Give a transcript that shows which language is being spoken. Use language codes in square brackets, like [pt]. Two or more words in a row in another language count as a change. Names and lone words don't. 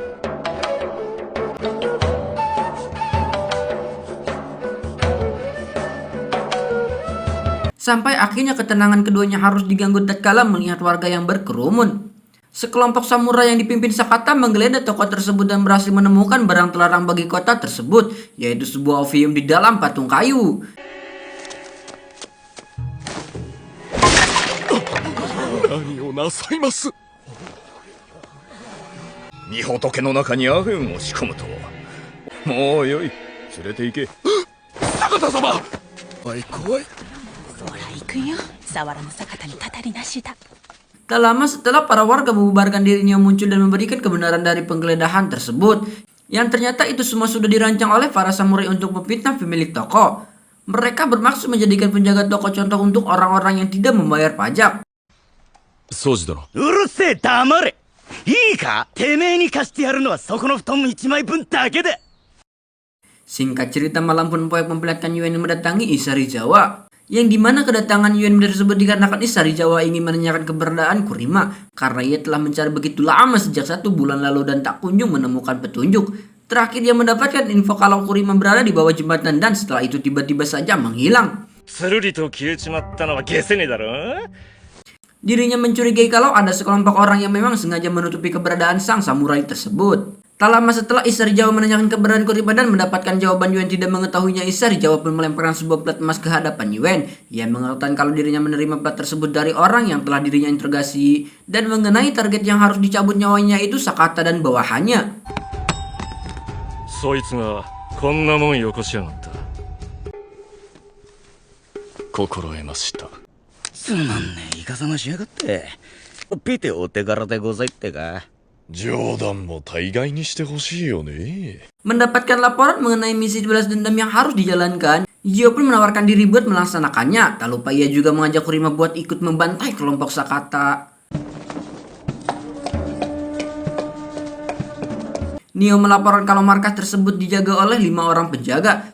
[id] Sampai akhirnya ketenangan keduanya harus diganggu tatkala melihat warga yang berkerumun. Sekelompok samurai yang dipimpin Sakata menggeledah toko tersebut dan berhasil menemukan barang terlarang bagi kota tersebut, yaitu sebuah opium di dalam patung kayu. [ja] 何をなさいます。御仏の中にアヘンを仕込むとは。もうよい、連れて行け。坂田様。怖い怖い。そら行くよ。佐原の坂田にたたりなしだ。 [id] Tak lama setelah para warga membubarkan diri, Nio muncul dan memberikan kebenaran dari penggeledahan tersebut. Yang ternyata itu semua sudah dirancang oleh para samurai untuk memfitnah pemilik toko. Mereka bermaksud menjadikan penjaga toko contoh untuk orang-orang yang tidak membayar pajak. [ja] Soji殿。うるせえ黙れ。いいか、てめえに貸してやるのはそこの布団1枚分だけだ。 [id] Singkat cerita, malam pun memperlihatkan memperlihatkan Yuen mendatangi Isari Jawa. Yang dimana kedatangan Yuen tersebut dikarenakan Isari Jawa ingin menanyakan keberadaan Kurima karena ia telah mencari begitu lama sejak 1 bulan lalu dan tak kunjung menemukan petunjuk. Terakhir dia mendapatkan info kalau Kurima berada di bawah jembatan dan setelah itu tiba-tiba saja menghilang. [ja] スルリと消えちまったのはゲセネだろ。 [id] Dirinya mencurigai kalau ada sekelompok orang yang memang sengaja menutupi keberadaan sang samurai tersebut. Tak lama setelah Isari Jawa menanyakan keberadaan Kurima dan mendapatkan jawaban Yuen tidak mengetahuinya, Isari Jawa pun melemparkan sebuah plat emas ke hadapan Yuen. Ia mengatakan kalau dirinya menerima plat tersebut dari orang yang telah dirinya interogasi dan mengenai target yang harus dicabut nyawanya itu Sakata dan bawahannya. [ja] そいつがこんなもんよこしやがった。心得ました。つまんねえイカサマしやがって。ピテお手柄でございってか。冗談も大概にしてほしいよね。 [id] Mendapatkan laporan mengenai misi 12 dendam yang harus dijalankan, Gio pun menawarkan diri buat melaksanakannya. Tak lupa ia juga mengajak Kurima buat ikut membantai kelompok Sakata. Nio melaporkan kalau markas tersebut dijaga oleh 5 orang penjaga.